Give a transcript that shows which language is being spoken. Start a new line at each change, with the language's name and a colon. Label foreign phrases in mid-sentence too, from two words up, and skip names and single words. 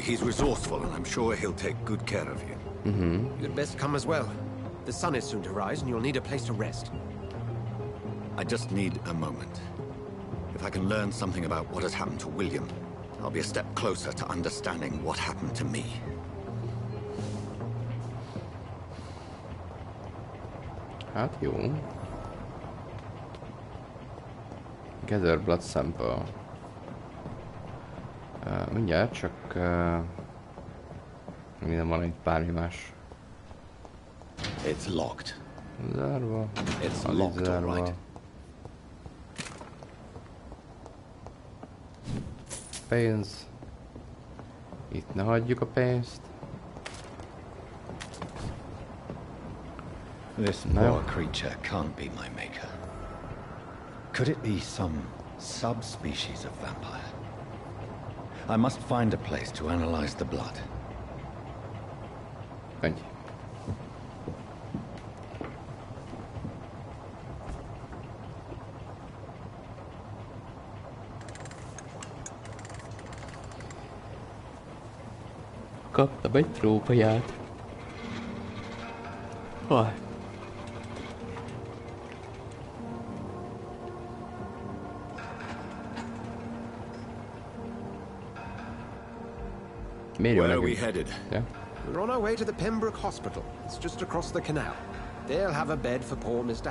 English: He's resourceful, and I'm sure he'll take good care of you. You'd best come as well. The sun is soon to rise, and you'll need a place to rest. I just need a moment. If I can learn something about what has happened to William, I'll be a step closer to understanding what happened to me.
Hungarian: Hát jó.
English: Gather blood sample.
Hungarian: Mindjárt, csak... minden van itt bármi más.
English: It's locked.
Hungarian: Zárva.
English: It's locked, all right.
Hungarian: Pénz. Itt ne hagyjuk a pénzt.
English: This poor creature can't be my maker. Could it be some subspecies of vampire? I must find a place to analyze the blood.
Hungarian: Ennyi. Kaptam egy trófeát. Haj.
English: Where are we headed? Yeah. We're on our way to the Pembroke Hospital. It's just across the canal. They'll have a bed for poor Mr.